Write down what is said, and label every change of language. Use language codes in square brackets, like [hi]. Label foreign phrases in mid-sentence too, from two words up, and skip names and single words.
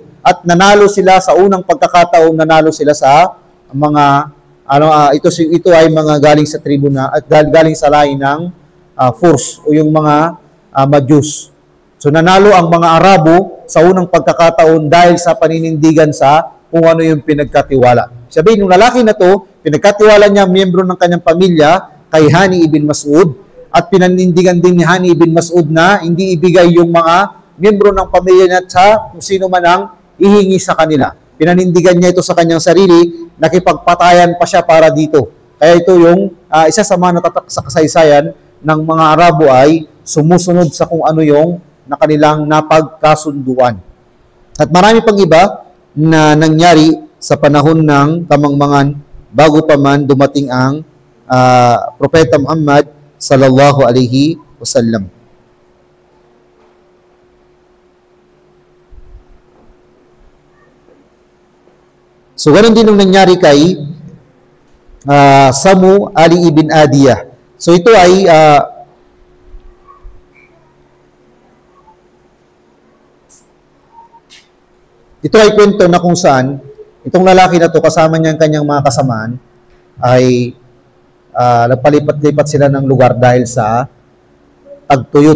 [tl] At nanalo sila sa unang pagkakataon, nanalo sila sa mga ito ay mga galing sa tribo na at galing sa lahi ng Furs o yung mga Majus. So nanalo ang mga Arabo sa unang pagkakataon dahil sa paninindigan sa kung ano yung pinagkatiwala. Sabihin, yung lalaki na to, pinagkatiwala niya miyembro ng kanyang pamilya kay Hani ibn Mas'ud at pinanindigan din ni Hani ibn Mas'ud na hindi ibigay yung mga miyembro ng pamilya niya sa kung sino man ang ihingi sa kanila. Pinanindigan niya ito sa kanyang sarili, nakipagpatayan pa siya para dito. Kaya ito yung isa sa mga natatak sa kasaysayan ng mga Arabo ay sumusunod sa kung ano yung na kanilang napagkasunduan. At marami pang iba na nangyari sa panahon ng kamangmangan bago pa man dumating ang Propeta Muhammad [ar] صلى الله عليه وسلم. [tl] So, ganun din nung nangyari kay Samu Ali ibn Adiyah. So, ito ay kwento na kung saan itong lalaki na to kasama niya ang kanyang mga kasamaan ay nagpalipat-lipat sila ng lugar dahil sa tagtuyot.